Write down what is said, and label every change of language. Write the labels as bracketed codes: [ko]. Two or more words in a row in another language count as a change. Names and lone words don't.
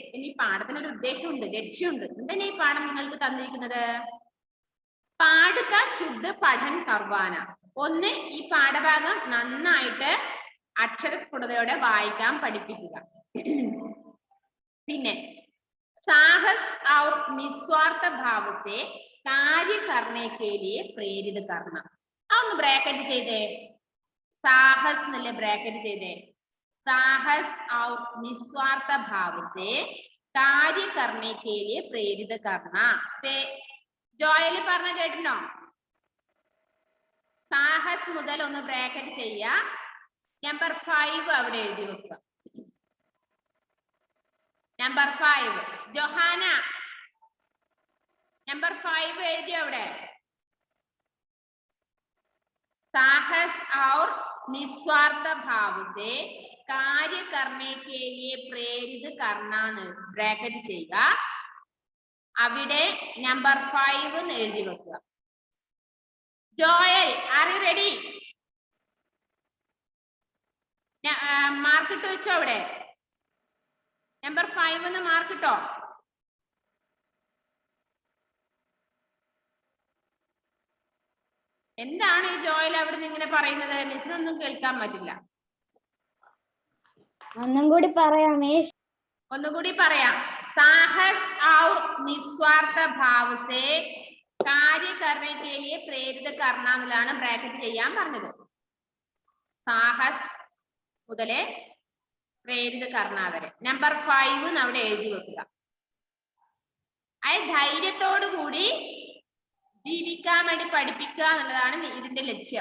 [ml] ഇനി പാഠത്തിനൊരു ഉദ്ദേശമുണ്ട്, ലക്ഷ്യമുണ്ട്. എന്താണ് ഈ പാഠം നിങ്ങൾക്ക് തന്നിരിക്കുന്നത്? [hi] पाठ का शुद्ध पठन करवाना. [ml] ഒന്ന്, ഈ പാഠഭാഗം നന്നായിട്ട് അക്ഷരസ്ഫുടതയോടെ വായിക്കാൻ പഠിപ്പിക്കുക. [hi] പിന്നെ സാഹസ് और निस्वार्थ भाव से कार्य करने के लिए प्रेरित करना. [ml] അതൊന്ന് ബ്രാക്കറ്റ് ചെയ്തേ. സാഹസ് എന്നല്ലേ ബ്രാക്കറ്റ് ചെയ്തേ? [hi] साहस और निस्वार्थ भाव से कार्य करने के लिए प्रेरित करना. [ml] ജോയൽ പറഞ്ഞ കേട്ടിട്ടോ? സാഹസ് മുതൽ ഒന്ന് ബ്രാക്കറ്റ് ചെയ്യുക. നമ്പർ 5 അവിടെ എഴുതി വെക്കുക. നമ്പർ 5 ജോഹാന, നമ്പർ 5 എഴുതി അവിടെ. [hi] साहस और निस्वार्थ भाव से कार्य करने के लिए प्रेरित करना [ml] ബ്രാക്കറ്റ് ചെയ്യുക. അവിടെ നമ്പർ 5 എന്ന് എഴുതി വെക്കുക. [en] ജോയൽ, are you ready? [ml] മാർക്കിട്ട് വെച്ചോ അവിടെ. നമ്പർ 5 എന്ന് മാർക്കിട്ടോ. എന്താണ് ഈ ജോയൽ അവിടെ നിന്ന് ഇങ്ങനെ പറയുന്നത്? മിസ്സിനൊന്നും കേൾക്കാൻ പറ്റില്ല. ഒന്നുകൂടി പറയാം മിസ്. ഒന്നുകൂടി പറയാം. [hi] साहस और निस्वार्थ भाव से कार्य करने के लिए प्रेरित करना [ml] എന്നാണ് ബ്രാക്കറ്റ് ചെയ്യാൻ പറഞ്ഞത്. സാഹസ് മുതലേ [hi] प्रेरित करना [ml] വരെ നമ്പർ 5 അവിടെ എഴുതി വെക്കുക. ധൈര്യത്തോടു കൂടി ജീവിക്കാൻ വേണ്ടി പഠിപ്പിക്കുക എന്നുള്ളതാണ് ഇതിന്റെ ലക്ഷ്യം.